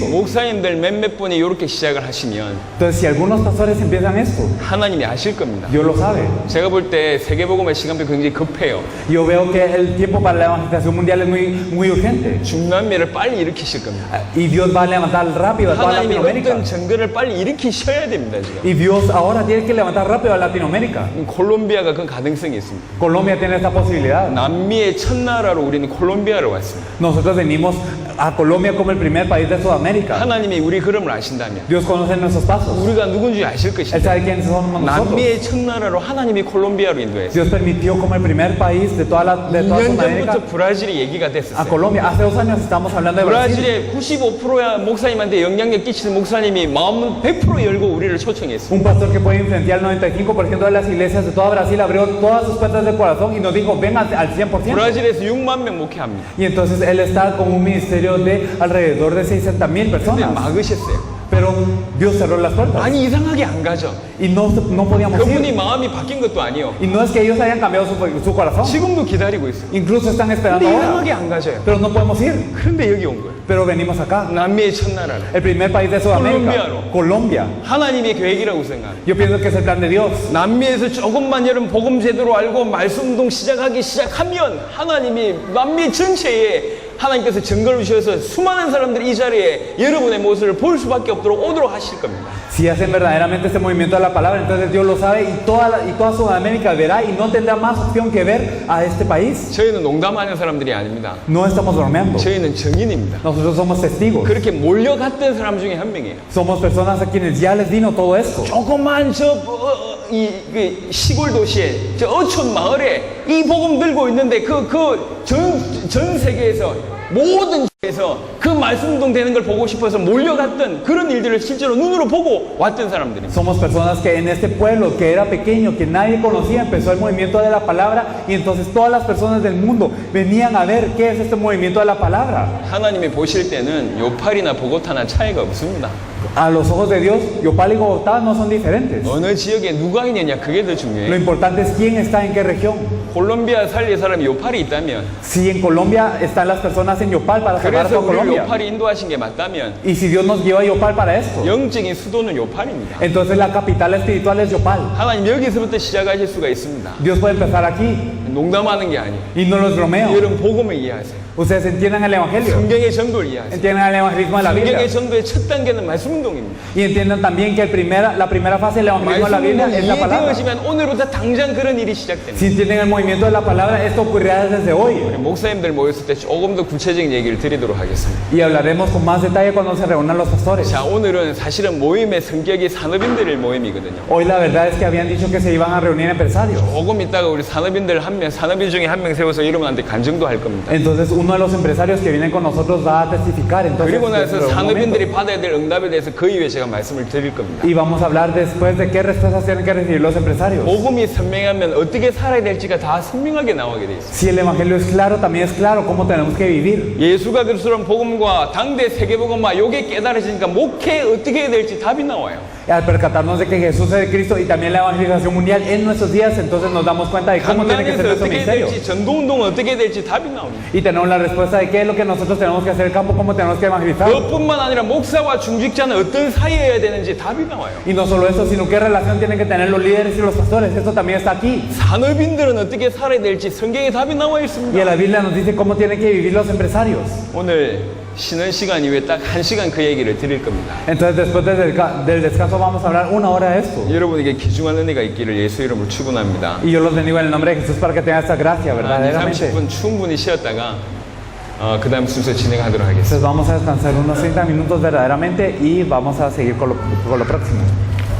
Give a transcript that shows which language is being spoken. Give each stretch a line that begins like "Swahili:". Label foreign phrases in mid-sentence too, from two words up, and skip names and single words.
Korean: 목사님들 몇몇 분이 이렇게 시작을 하시면
Spanish: Entonces, si algunos pastores empiezan esto,
Korean: 하나님이 아실 겁니다.
Spanish: Dios lo sabe.
Korean: 제가 볼 때 세계복음의 시간표 굉장히 급해요.
Spanish: Yo veo que el tiempo para la evangelización mundial es muy urgente.
Korean: 중남미를 빨리 일으키실 겁니다.
Spanish: Y Dios va a levantar rápido a toda
Korean: 하나님이
Spanish: Latinoamérica.
Korean: 어떤 정글을 빨리 일으키셔야 됩니다, 지금.
Spanish: Y Dios ahora tiene que levantar rápido a Latinoamérica.
Korean: 콜롬비아가 그 가능성이 있습니다.
Spanish: Colombia tiene esta posibilidad.
Korean: 남미의 첫나라로 우리는 콜롬비아를 왔습니다.
Spanish: Nosotros venimos a Colombia como el primer país de Sudamérica.
Korean: 하나님이 우리 걸음을 아신다면
Spanish: Dios conoce nuestros pasos.
Korean: 우리가 누군지 아실
Spanish: Él
Korean: 것입니다.
Spanish: sabe quiénes somos nosotros.
Korean: 남미의 첫나라로 하나님이 콜롬비아로 인도했어요.
Spanish: Dios permitió como el primer país de toda
Korean: 2년
Spanish: Sudamérica
Korean: 전부터 브라질이 얘기가
Spanish: a
Korean: 됐었어요.
Spanish: Colombia. Hace 2 años estamos hablando de Brasil.
Korean: 브라질의 95%야 목사님한테 영향력 끼치는 목사님이 마음은 100% 열고 우리를 초청했어요.
Spanish: Un pastor que puede influenciar el 95% de las iglesias de toda Brasil abrió todas sus puertas de corazón y nos dijo, ven al 100%.
Korean: 브라질에서 6만 명 목회합니다.
Spanish: Y entonces él está con un ministerio de alrededor de 600,000
Korean: 근데
Spanish: personas.
Korean: 막으셨어요.
Spanish: Pero Dios cerró las puertas.
Korean: 아니 이상하게 안 가죠.
Spanish: Y no podíamos
Korean: 그분이
Spanish: ir.
Korean: 마음이 바뀐 것도 아니에요.
Spanish: Y no es que ellos hayan cambiado su corazón.
Korean: 지금도 기다리고 있어요.
Spanish: Incluso están
Korean: 근데
Spanish: esperando ahora.
Korean: 이상하게 안 가져요.
Spanish: Pero no podemos ir.
Korean: 그런데 여기 온 거예요.
Spanish: Pero venimos acá.
Korean: 남미의 첫나라로.
Spanish: El primer país de Sudamérica. Colombiano. Colombia.
Korean: 하나님의 계획이라고 생각해요.
Spanish: Yo pienso que es el plan de Dios.
Korean: 남미에서 조금만 여러분 복음 제대로 알고 말씀 운동 시작하면 하나님이 남미 전체에 하나님께서 증거를 주셔서 수많은 사람들이 이 자리에 여러분의 모습을 볼 수밖에 없도록 오도록 하실 겁니다.
Spanish: Si hacen verdaderamente este movimiento de la palabra, entonces Dios lo sabe y toda Sudamérica verá y no tendrá más opción que ver a este país.
Korean: 저희는 농담하는 사람들이 아닙니다.
Spanish: No estamos bromeando.
Korean: 저희는 증인입니다.
Spanish: Nosotros somos testigos.
Korean: 그렇게 몰려갔던 사람 중에 한 명이에요.
Spanish: Somos personas a quienes ya les vino todo esto.
Korean: 조그만 이 시골 도시에 저 어촌 마을에 이 복음 들고 있는데 전 세계에서 모든 에서 그 말씀 운동 되는 걸 보고 싶어서 몰려갔던 그런 일들을 실제로 눈으로 보고 왔던 사람들입니다.
Spanish: Somos personas que en este pueblo que era pequeño, que nadie conocía, empezó el movimiento de la palabra y entonces todas las personas del mundo venían a ver qué es este movimiento de la palabra.
Korean: 하나님이 보실 때는 요팔이나 보고타나 차이가 없습니다.
Spanish: A los ojos de Dios, Yopal y Bogotá no son diferentes.
Korean: 어느 지역에 누가 있느냐 그게 더
Spanish: Lo
Korean: 중요해요.
Spanish: importante es quién está en qué región.
Korean: 콜롬비아 살릴 사람이 요팔이 있다면
Spanish: Si en Colombia están las personas en Yopal para salvar a
Korean: 그래서
Spanish: toda
Korean: 우리
Spanish: Colombia.
Korean: 요팔이 인도하신 게 맞다면
Spanish: Y si Dios nos lleva a Yopal para esto,
Korean: 영적인 수도는 요팔입니다.
Spanish: entonces la capital espiritual es Yopal.
Korean: 하나님 여기서부터 시작하실 수가 있습니다.
Spanish: Dios puede empezar aquí
Korean: 농담하는 게 아니에요.
Spanish: y no los bromeo.
Korean: 여러분 복음을 이해하세요.
Spanish: Ustedes entiendan el evangelio,
Korean: 성경의 전도를 이해하세요.
Spanish: entiendan el evangelismo de la Biblia
Korean: 성경의 전도의 첫 단계는 말씀 운동입니다.
Spanish: y entiendan también que la primera fase del evangelismo de la
Korean: 말씀
Spanish: Biblia
Korean: 운동이
Spanish: es la palabra.
Korean: 이해되어지면 오늘부터 당장 그런 일이 시작됩니다.
Spanish: Si entienden el movimiento de la palabra, esto ocurrirá desde hoy.
Korean: 우리 목사님들 모였을 때 조금 더 구체적인 얘기를 드리도록 하겠습니다.
Spanish: Y hablaremos con más detalle cuando se reúnan los pastores.
Korean: 자, 오늘은 사실은 모임의 성격이 산업인들의 모임이거든요.
Spanish: Hoy la verdad es que habían dicho que se iban a reunir empresarios.
Korean: 조금 있다가 우리 산업인들 한 그냥 산업인 중에 한 명 세워서 여러분한테 간증도 할 겁니다.
Spanish: Entonces uno de los empresarios que vienen con nosotros va a testificar. Entonces,
Korean: 그리고 나서
Spanish: dentro de un
Korean: 산업인들이
Spanish: momento.
Korean: 받아야 될 응답에 대해서 그 이후에 제가 말씀을 드릴 겁니다.
Spanish: Y vamos a hablar después de qué respuestas tienen que recibir los empresarios.
Korean: 복음이 선명하면 어떻게 살아야 될지가 다 선명하게 나오게 돼 있어요.
Spanish: Si el evangelio es claro, también es claro cómo tenemos que vivir.
Korean: 예수가 그리스도란 복음과 당대 세계복음화 요게 깨달아지니까 목회 어떻게 해야 될지 답이 나와요.
Spanish: Y al percatarnos de que Jesús es Cristo y también la evangelización mundial en nuestros días, entonces nos damos cuenta de cómo tiene que ser
Korean: 강단에서
Spanish: nuestro
Korean: 어떻게 해야
Spanish: ministerio.
Korean: 될지 전도운동은 어떻게 해야 될지 답이 나옵니다.
Spanish: Y tenemos la respuesta de qué es lo que nosotros tenemos que hacer en el campo, cómo tenemos que evangelizar.
Korean: 그것뿐만 아니라 목사와 중직자는 어떤 사이여야 되는지 답이 나와요.
Spanish: Y no solo eso, sino qué relación tienen que tener los líderes y los pastores. Esto también está aquí.
Korean: 산업인들은 어떻게 살아야 될지 성경에 답이 나와
Spanish: Y en
Korean: 있습니다.
Spanish: la Biblia nos dice cómo tienen que vivir los empresarios.
Korean: 오늘 쉬는 시간 이후에 딱 1시간 그 얘기를 드릴 겁니다.
Spanish: Entonces después del descanso vamos a hablar una hora de esto.
Korean: 여러분에게 귀중한 은혜가 있기를 예수 이름으로 축원합니다.
Spanish: Y yo los bendigo en el nombre de Jesús para que tengan esta gracia,
Korean: 한
Spanish: verdaderamente.
Korean: 30분 충분히 쉬었다가 그 다음 순서 진행하도록 하겠습니다.
Spanish: Entonces vamos a descansar unos 30 minutos verdaderamente y vamos a seguir con lo próximo.